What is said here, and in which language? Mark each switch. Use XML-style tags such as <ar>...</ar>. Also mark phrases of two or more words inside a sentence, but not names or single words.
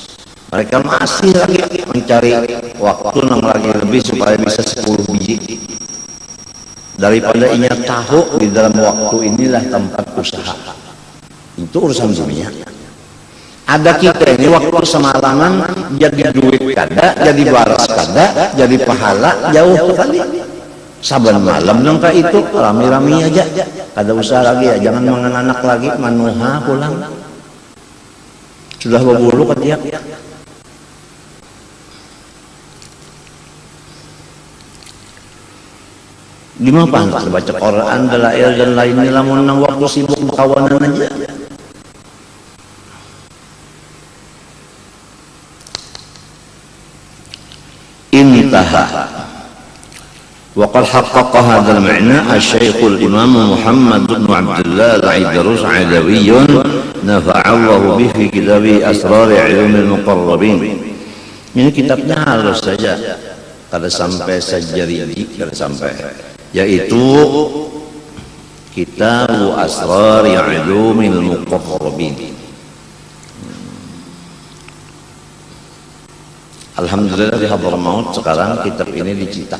<bjn>Mereka masih lagi mencari waktu yang lagi lebih supaya bisa 10 biji. daripada inya tahu di dalam waktu inilah tempat usaha. Itu urusan dunia. Ada kita ini waktu semalaman jadi duit kada, jadi baras kada, jadi pahala jauh kali. Saban malam nangka itu rami-rami aja, kada usah lagi ya, jangan menganak lagi, manuha pulang. Sudah berbulu kan dia. Lima pantas baca Quran, dalail dan lainnya, lamun nang waktu sibuk berkawanan aja. Intaha.</bjn> <ar>وقد حقق هذا المعنى الشيخ الإمام محمد بن عبد الله العيدروس علوي نفع الله به في كتابه أسرار علوم المقربين.</ar> <bjn>Ini kitabnya halus saja, kada sampai sejaridi, kada sampai, yaitu Kitab Asrar Ulumil Muqarrabin. Alhamdulillah di Hadramaut sekarang kitab ini dicetak.</bjn>